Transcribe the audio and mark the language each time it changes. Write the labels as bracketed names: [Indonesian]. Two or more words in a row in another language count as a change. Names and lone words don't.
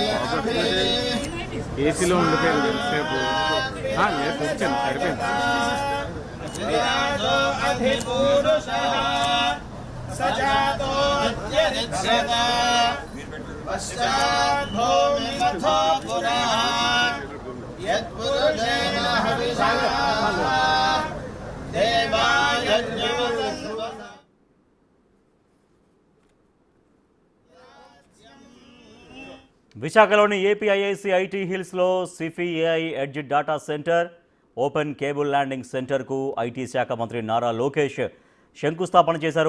[Telugu] ఏసీలో ఉండిపోయింది సేపు. లేదు వచ్చాను సరిపోయింది. [Sanskrit] आदिपुरुषः सजातोऽत्यरिच्यत पश्चाद्भूमिमथो पुरः यत्पुरुषेण हविषा देवायज्ञवसस्व [Telugu] విశాఖలోని ఏపీఐఐసి ఐటీ హిల్స్లో సిఫీ ఏఐ ఎడ్జ్ డాటా సెంటర్, ఓపెన్ కేబుల్ ల్యాండింగ్ సెంటర్కు ఐటీ శాఖ మంత్రి నారా లోకేష్ శంకుస్థాపన చేశారు.